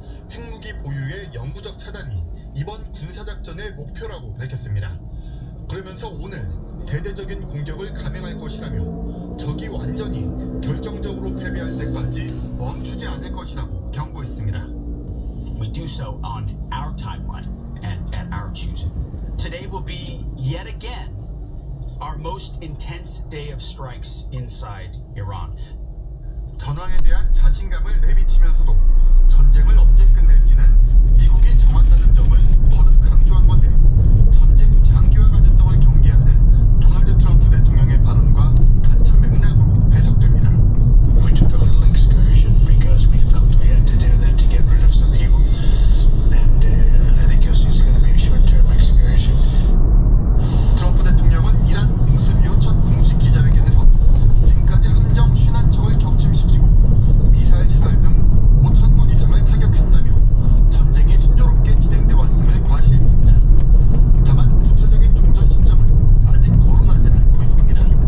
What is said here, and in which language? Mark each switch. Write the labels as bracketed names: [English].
[Korean] 핵무기 보유의 영구적 차단이 이번 군사작전의 목표라고 밝혔습니다. 그러면서 오늘 대대적인 공격을 감행할 것이라며 적이 완전히 결정적으로 패배할 때까지 멈추지 않을 것이라고 경고했습니다. [English] We do so on our timeline and at our choosing. Today will be yet again our most intense day of strikes inside Iran. [Korean] 전황에 대한 자신감을 내비치면서도 전쟁을 언제 끝낼지는 미국이 정한다는 점을 거듭 강조한 건데 전쟁 장기화 가능성을 경계하는 도널드 트럼프 대통령의 발언과 같은 맥락으로 해석됩니다. [English] We took a little excursion because we felt we had to do that to get rid of some evil. And I think you'll see it's going to be a short-term excursion. [Korean] 트럼프 대통령은 이란 공습 이후 첫 공식 기자회견에서 지금까지 함정 51척을 격침시키고 미사일 시설 등 5,000곳 이상을 타격했다며 전쟁이 순조롭게 진행돼 왔음을 과시했습니다. 다만 구체적인 종전 시점은 아직 거론하지 않고 있습니다.